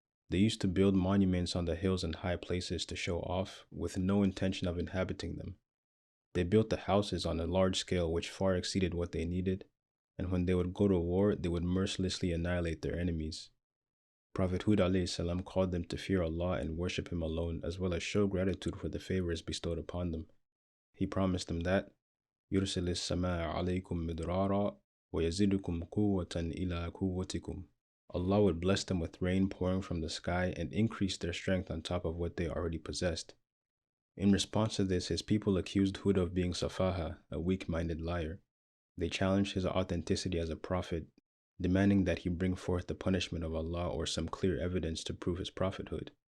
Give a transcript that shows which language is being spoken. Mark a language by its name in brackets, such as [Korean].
[English] They used to build monuments on the hills and high places to show off, with no intention of inhabiting them. They built the houses on a large scale which far exceeded what they needed, and when they would go to war, they would mercilessly annihilate their enemies. Prophet Hud alayhi salam called them to fear Allah and worship Him alone, as well as show gratitude for the favors bestowed upon them. He promised them that, [Arabic] يُرْسِلِ السَّمَاءَ عَلَيْكُمْ مِدْرَارًا وَيَزِدُكُمْ قُوَّةً إِلَىٰ قُوَّتِكُمْ. [English] Allah would bless them with rain pouring from the sky and increase their strength on top of what they already possessed. In response to this, his people accused Hud of being Safaha, a weak-minded liar. They challenged his authenticity as a prophet, demanding that he bring forth the punishment of Allah or some clear evidence to prove his prophethood.